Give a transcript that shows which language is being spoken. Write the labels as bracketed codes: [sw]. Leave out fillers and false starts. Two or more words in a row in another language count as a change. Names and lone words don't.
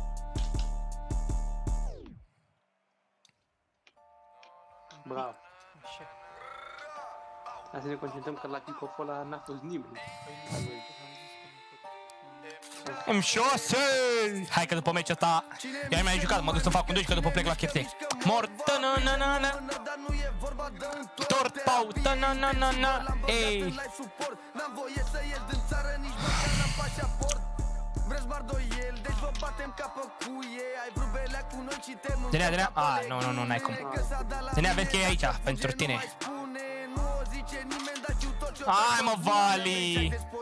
[ro] Bravo. Hai să ne concentrăm că la kick-off ăla n-a fost nimeni. M6! Hai că după meciul ăsta i-am mai jucat, mă duc să fac un 2 că după plec la KFC. Mort, ta-na-na-na-na. Tort, pau, ta-na-na-na-na. Ei. N-am voie să ies din țară, nici măcar n-am pașaport. Vreți mardoiel, deci vă batem ca pe cuie. Ai vrut belea cu noi și te mâncăm. Denea, nu, n-ai cum. Denea, vezi că e aici, pentru tine. Hai mă, Vali!